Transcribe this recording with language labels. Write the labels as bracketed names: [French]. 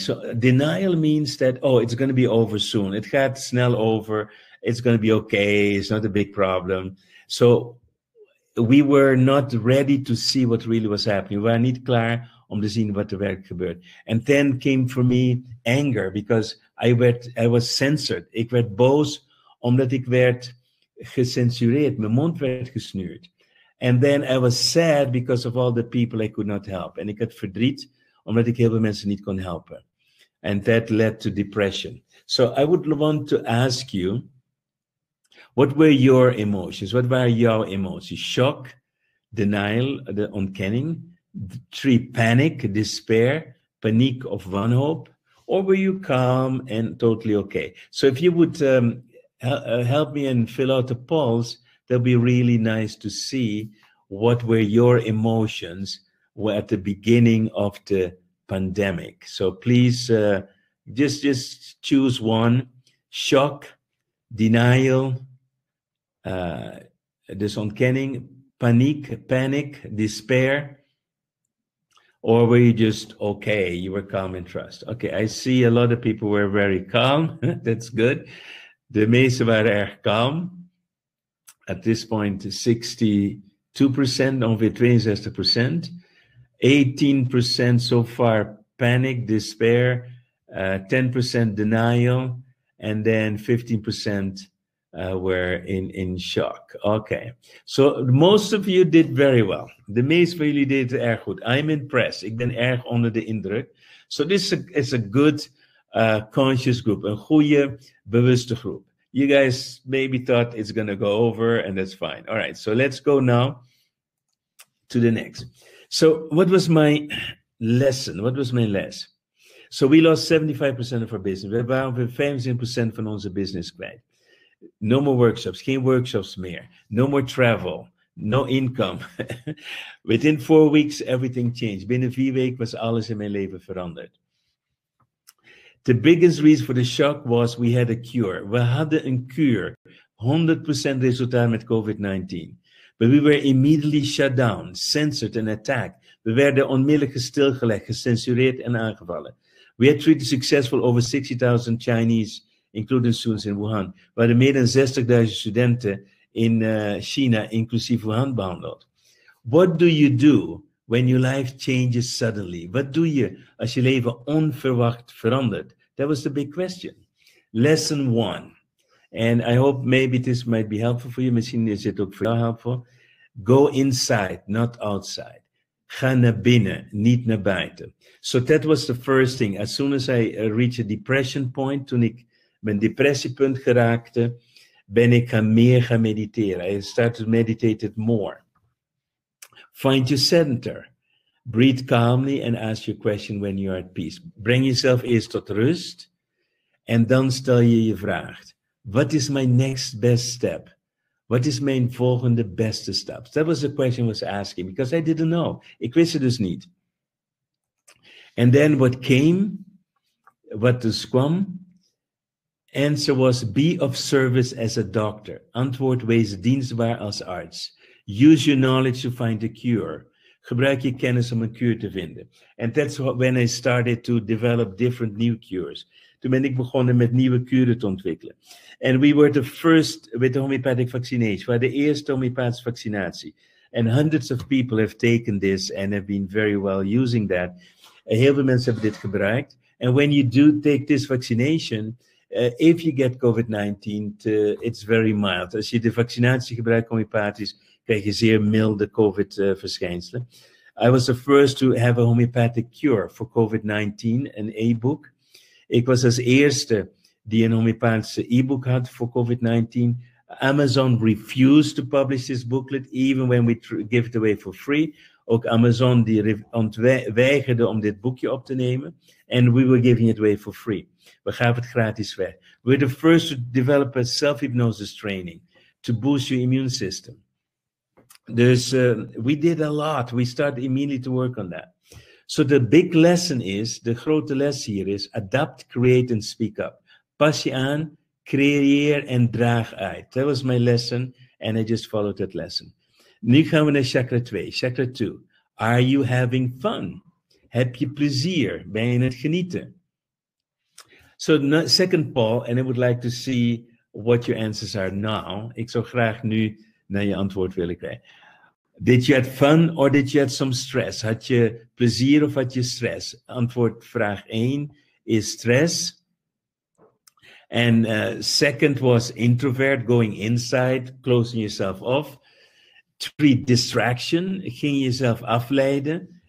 [English] So denial means that, oh, it's going to be over soon. [Dutch] Het gaat snel over. [English] It's going to be okay. It's not a big problem. So we were not ready to see what really was happening. [Dutch] We waren niet klaar om te zien wat er werkelijk gebeurt. [English] And then came for me anger, because I was censored. [Dutch] Ik werd boos omdat ik werd gecensureerd. Mijn mond werd gesnoerd. [English] And then I was sad because of all the people I could not help. [Dutch] En ik had verdriet omdat ik heel veel mensen niet kon helpen. [English] And that led to depression. So I would want to ask you, what were your emotions? [Dutch] Wat waren jouw emoties? [English] Shock, denial, [Dutch] de ontkenning. [English] 3, panic, despair, [Dutch] paniek of wanhoop. [English] Or were you calm and totally okay? So if you would help me and fill out the polls, that'll be really nice to see what were your emotions were at the beginning of the pandemic. So please just choose one. Shock, denial, [Dutch] dus ontkenning, [English] panic, despair, or were you just okay? You were calm and trust. Okay, I see a lot of people were very calm. That's good. [Dutch] De meeste waren erg calm. [English] At this point, 62%, [Dutch] ongeveer 62%. [English] 18% so far panic, despair, 10% denial, and then 15% were in shock. Okay, so most of you did very well. [Dutch] De meeste van jullie deden erg goed. [English] I'm impressed. [Dutch] Ik ben erg onder de indruk. [English] So this is a good conscious group, [Dutch] een goede, bewuste groep. [English] You guys maybe thought it's going to go over, and that's fine. All right, so let's go now to the next. So what was my lesson? What was my lesson? So we lost 75% of our business. [Dutch] We waren ongeveer 25% van onze business kwijt. [English] No more workshops, [Dutch] geen workshops meer. [English] No more travel, no income. Within 4 weeks, everything changed. [Dutch] Binnen 4 weken was alles in mijn leven veranderd. [English] The biggest reason for the shock was we had a cure. [Dutch] We hadden een kuur. 100% resultaat met COVID-19. [English] But we were immediately shut down, censored and attacked. [Dutch] We werden onmiddellijk stilgelegd, gecensureerd en aangevallen. [English] We had treated successful over 60,000 Chinese, including students in Wuhan. [Dutch] We hadden meer dan 60.000 studenten in China, inclusief Wuhan, behandeld. [English] What do you do when your life changes suddenly? [Dutch] Wat doe je als je leven onverwacht verandert? [English] That was the big question. Lesson 1. And I hope maybe this might be helpful for you. [Dutch] Misschien is het ook voor jou helpful. [English] Go inside, not outside. [Dutch] Ga naar binnen, niet naar buiten. [English] So that was the first thing. As soon as I reached a depression point, [Dutch] toen ik mijn depressiepunt geraakte, ben ik meer gaan mediteren. [English] I started to meditate more. Find your center. Breathe calmly and ask your question when you are at peace. [Dutch] Breng jezelf eerst tot rust en dan stel je je vraag. [English] What is my next best step? What is [Dutch] mijn volgende beste stap? [English] That was the question I was asking because I didn't know. [Dutch] Ik wist het dus niet. [English] And then what came, [Dutch] wat dus kwam, [English] answer was, be of service as a doctor. [Dutch] Antwoord, wees dienstbaar als arts. [English] Use your knowledge to find a cure. [Dutch] Gebruik je kennis om een cure te vinden. [English] And that's when I started to develop different new cures. [Dutch] Toen ben ik begonnen met nieuwe kuren te ontwikkelen. [English] And we were the first with the homeopathic vaccination. [Dutch] We waren de eerste homeopathische vaccinatie. [English] And hundreds of people have taken this and have been very well using that. [Dutch] Heel veel mensen hebben dit gebruikt. [English] And when you do take this vaccination, if you get COVID-19, it's very mild. [Dutch] Als je de vaccinatie gebruikt homeopathisch, krijg je zeer milde COVID-verschijnselen. [English] I was the first to have a homeopathic cure for COVID-19, an e-book. [Dutch] Ik was als eerste die een homeopathische e-book had voor COVID-19. [English] Amazon refused to publish this booklet, even when we give it away for free. [Dutch] Ook Amazon die weigerde om dit boekje op te nemen. [English] And we were giving it away for free. [Dutch] We gaven het gratis weg. [English] We're the first to develop a self-hypnosis training to boost your immune system. We did a lot. We started immediately to work on that. So the big lesson is, [Dutch] de grote les hier is, [English] adapt, create and speak up. [Dutch] Pas je aan, creëer en draag uit. [English] That was my lesson and I just followed that lesson. [Dutch] Nu gaan we naar chakra 2. Chakra 2. [English] Are you having fun? [Dutch] Heb je plezier? Ben je het genieten? [English] So second poll, and I would like to see what your answers are now. [Dutch] Ik zou graag nu naar je antwoord willen krijgen. [English] Did you have fun or did you have some stress? [Dutch] Had je plezier of had je stress? Antwoord vraag 1 is stress. [English] And second was introvert, going inside, closing yourself off. [Dutch] 3, distraction, ging je jezelf afleiden.